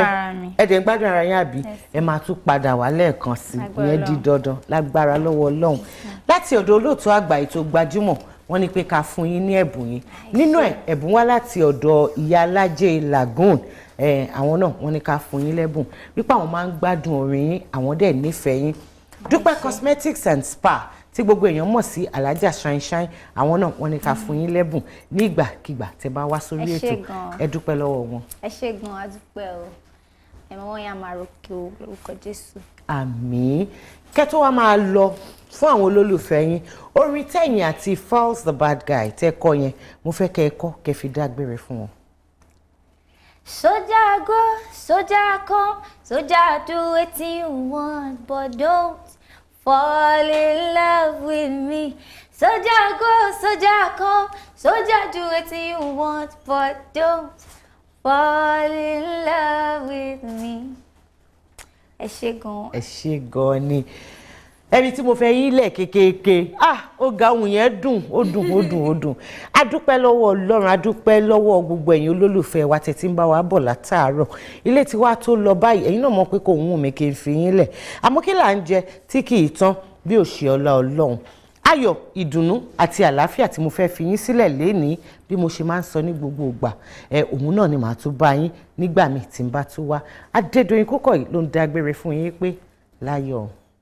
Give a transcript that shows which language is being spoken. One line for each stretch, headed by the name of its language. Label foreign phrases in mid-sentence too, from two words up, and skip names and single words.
Yoruba: ẹ̀dẹ̀ ń gbádùn ara yín àbí ẹ máa tún padà wá lẹ́ẹ̀kan sí ìyẹn di dandan lágbára lọ́wọ́ Ọlọ́run láti ọ̀dọ̀ olóòtú àgbà ètò Gbajúmọ̀ wọ́n ní pé ká fún yín ní ẹ̀bùn yín nínú ẹ̀bùn wá láti ọ̀dọ̀ ìyá alájẹ Lagoon àwọn náà wọ́n ní ká fún yín lẹ́bùn wípé àwọn máa ń gbádùn orin yín àwọn dẹ̀ nífẹ̀ẹ́ yín Dúpẹ́ Cosmetics and Spa tí gbogbo èèyàn mọ̀ sí Alájà Shine àwọn náà wọ́n ní ká fún yín lẹ́bùn nígbàkigbà tẹ́ bá wá sórí ètò ẹ dúpẹ́ lọ́wọ́ wọn. ẹ ṣé gan a dúpẹ́ o ẹ̀mọ́ wọn yà máa ròkè o lórúkọ Jésù. àmín kẹ́tọ́ wa máa lọ fún àwọn olólùfẹ́ yín orin tẹ̀yìn àti Falz the Bad Guy tẹ́ kọ yẹn mo fẹ́ kẹ́ ẹ kọ́ kẹ́ fi dágbére fún wọn.
Nigerian Pidgin: Soldier go, soldier come, soldier do wetin you want, but don't fall in love with me. Soldier go, soldier come, soldier do wetin you want, but don't fall in love with me.
Yoruba: Ẹ ṣé gan. Ẹ ṣé gan ni. Ẹni tí mo fẹ́ yín lẹ̀ kékèké ó ga ohun yẹn dùn ó dùn adúpẹ́ lọ́wọ́ Ọlọ́run adúpẹ́ lọ́wọ́ gbogbo ẹ̀yin olólùfẹ́ wa tẹ́tí ń bá wa bọ̀ látàárọ̀ ilé tí wàá tó lọ báyìí ẹ̀yin náà mọ̀ pé kò wù mí kí n fi yín lẹ̀ àmọ́ kí là ń jẹ tí kì í tán bí ò ṣe ọlá Ọlọ́run ayọ̀ ìdùnnú àti àlàáfíà tí mo fẹ́ fi yín sílẹ̀ lénìí bí mo ṣe máa ń sọ ní gbogbo ìgbà òun náà ni màá tún bá yín nígbà míì tí ń bá tún wá Adédoyin Kúkọ̀yí ló ń dágbére fún yín pé láyọ̀.